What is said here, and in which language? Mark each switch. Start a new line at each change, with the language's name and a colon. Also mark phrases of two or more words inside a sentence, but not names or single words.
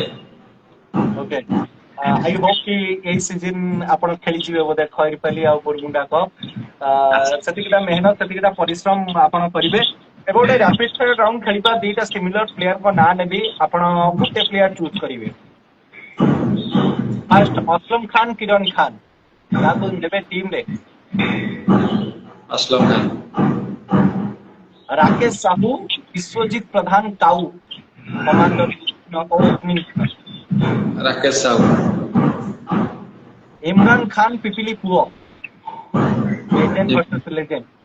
Odia: ଓକେ,
English: I hope
Odia: କି ଏଇ ସିଜିନ ଆପଣ ଖେଳିଯିବେ ବୋଧେ ଖଇରପାଲି ଆଉ କୁରୁମୁଣ୍ଡା କପ୍। ସେତିକିଟା ମେହନତ, ସେତିକିଟା ପରିଶ୍ରମ ଆପଣ କରିବେ। ଏବେ ଗୋଟେ
English: rapid fire round
Odia: ଖେଳିବା। ଦିଟା ସିମିଲର ପ୍ଲେୟାରଙ୍କ ନାଁ ନେବି, ଆପଣ ଗୋଟେ ପ୍ଲେୟାର ଚୁଜ କରିବେ। ଫାର୍ଷ୍ଟ ଅସଲମ ଖାନ, କିରଣ ଖାନ, କାହାକୁ ଦେବେ ଟିମ ରେ? असलम खान। राकेश साहू, विश्वजीत प्रधान काऊ,
English: commander opening.
Odia: राकेश साहू। इमरान खान, ପିପିଲି ପୁଅ,
English: legend versus legend.